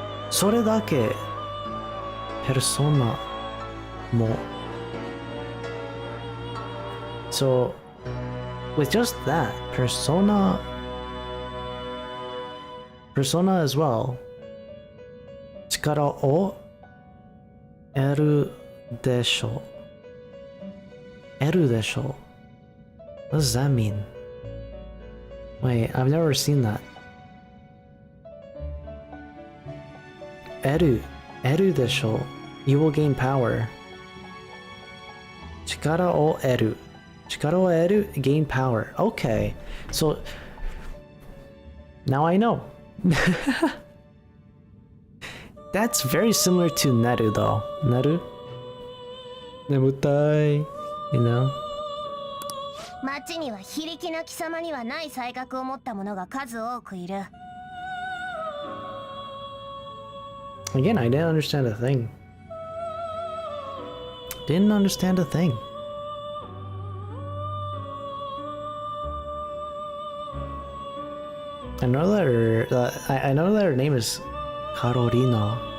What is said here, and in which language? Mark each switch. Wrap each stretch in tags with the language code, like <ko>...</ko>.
<ja>それだけペルソナも</ja> <en>So with just that, persona as well,</en> <ja>力を得るでしょう。得るでしょう。</ja> <en>What does that mean? Wait, I've never seen that. Eru. Eru desho. You will gain power. Chikara o eru. Chikara o eru, gain power. Okay. So now I know. That's very similar to Naru though. Naru? Nemutai. You know?</en> <ja>町には非力な貴様にはない才覚を持った者が数多くいる。</ja> <en>Again, I didn't understand a thing. Didn't understand a thing. I know that I know that her name is Carolina.</en>